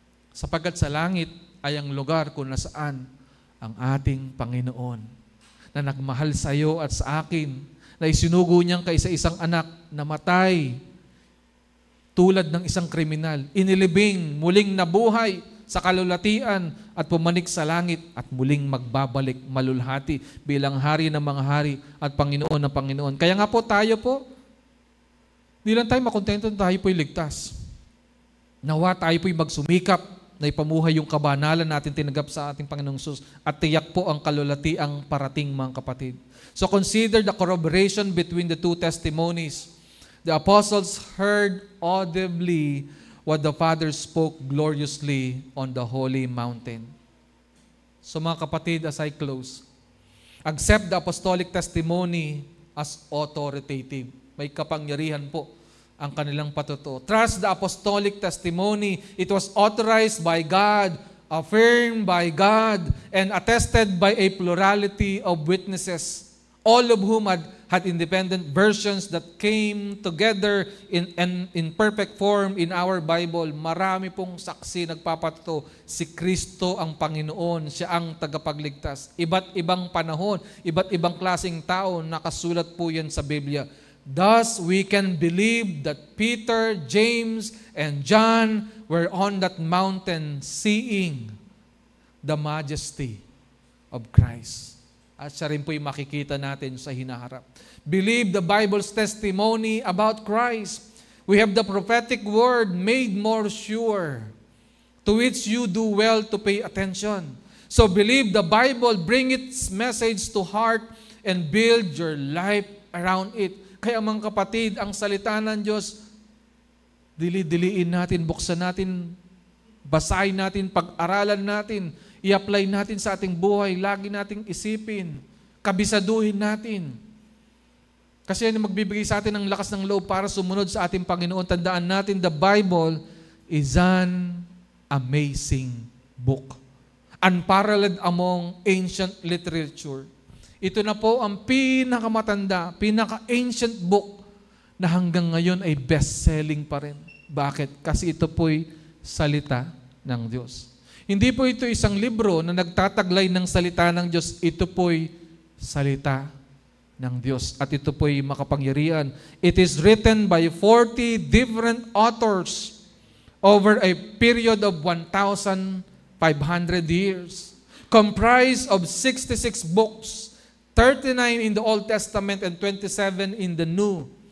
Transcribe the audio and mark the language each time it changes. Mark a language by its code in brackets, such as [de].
[tl] Sapagkat sa langit ay ang lugar kung nasaan ang ating Panginoon na nagmahal sa iyo at sa akin, na isinugo niyang kaisa-isang anak na matay tulad ng isang kriminal, inilibing, muling nabuhay sa kalulatian at pumanik sa langit at muling magbabalik malulhati bilang hari ng mga hari at Panginoon ng Panginoon. Kaya nga po tayo po, hindi lang tayo makontento na tayo po'y ligtas. Nawa tayo po'y magsumikap na ipamuhay yung kabanalan natin tinanggap sa ating Panginoong Jesus at tiyak po ang kalulatiang parating, mga kapatid. [en] So consider the corroboration between the two testimonies. The apostles heard audibly what the Father spoke gloriously on the holy mountain. [tl] So mga kapatid, [en] as I close, Accept the apostolic testimony as authoritative. [tl] May kapangyarihan po ang kanilang patutuo. [en] Trust the apostolic testimony. It was authorized by God, affirmed by God, and attested by a plurality of witnesses, all of whom had independent versions that came together in perfect form in our Bible. [tl] Marami pong saksi nagpapatuto, si Kristo ang Panginoon, siya ang tagapagligtas. Iba't ibang panahon, iba't ibang klaseng tao, nakasulat po yan sa Biblia. [en] Thus, we can believe that Peter, James, and John were on that mountain seeing the majesty of Christ. [tl] At siya rin po yung makikita natin sa hinaharap. [en] Believe the Bible's testimony about Christ. We have the prophetic word made more sure, to which you do well to pay attention. So believe the Bible, bring its message to heart, and build your life around it. [tl] Kaya mga kapatid, ang salita ng Diyos, dili-diliin natin, buksan natin, basahin natin, pag-aralan natin, i-apply natin sa ating buhay, lagi nating isipin, kabisaduhin natin. Kasi yan magbibigay sa atin ng lakas ng loob para sumunod sa ating Panginoon. Tandaan natin, [en] the Bible is an amazing book. Unparalleled among ancient literature. [tl] Ito na po ang pinakamatanda, pinaka-ancient book na hanggang ngayon ay best-selling pa rin. Bakit? Kasi ito po'y salita ng Diyos. Hindi po ito isang libro na nagtataglay ng salita ng Diyos. Ito po'y salita ng Diyos. At ito po'y makapangyarihan. [en] It is written by 40 different authors over a period of 1,500 years. Comprised of 66 books, 39 in the Old Testament and 27 in the New.